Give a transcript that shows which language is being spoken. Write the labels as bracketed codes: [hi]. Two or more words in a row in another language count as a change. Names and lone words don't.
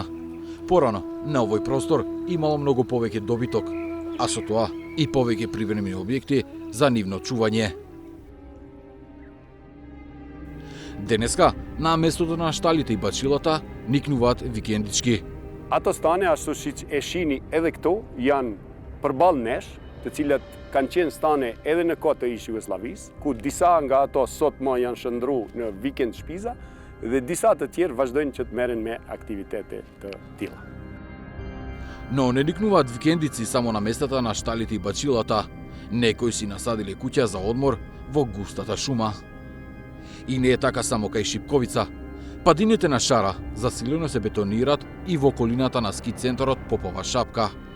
[mk] Порано, на овој простор имало многу повеќе добиток, а со тоа и повеќе привремени објекти за нивно чување. Денеска, на местото на шталите и бачилата, никнуваат викендички. [sq] Ato stane ashtu siç e shihni edhe këtu janë përballë nesh, të cilat kanë qenë stane edhe në kohë të ish Jugosllavisë, ku disa nga ato sot më janë shndruar në vikend shpiza dhe disa të tjerë vazhdojnë që të merren me aktivitete të tilla. [mk] Но не никнуваат викендици само на местата на шталите и бачилата. Некои си насадиле куќа за одмор во густата шума. И не е така само кај Шипковица. Падините на Шара засилено се бетонират и во околината на ски центарот Попова шапка.